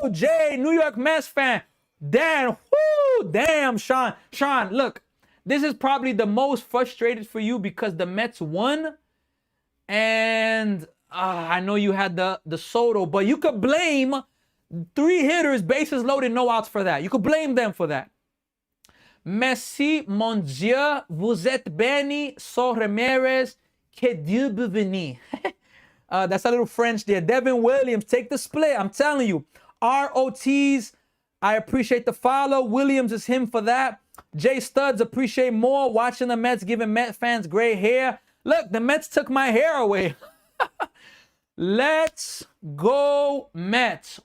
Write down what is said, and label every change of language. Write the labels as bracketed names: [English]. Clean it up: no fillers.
[English] Jay, New York Mets fan. Damn, whoo, damn, Sean. Sean, look, this is probably the most frustrated for you because the Mets won. And I know you had the Soto, but you could blame 3 hitters, bases loaded, no outs for that. You could blame them for that. [French] Merci, mon Dieu, vous êtes béni, so Ramirez, que Dieu vous bénisse. [English] That's a little French there. Devin Williams, take the split. I'm telling you. ROTs, I appreciate the follow. Williams is him for that. Jay Studs, appreciate more. Watching the Mets, giving Met fans gray hair. Look, the Mets took my hair away. Let's go, Mets.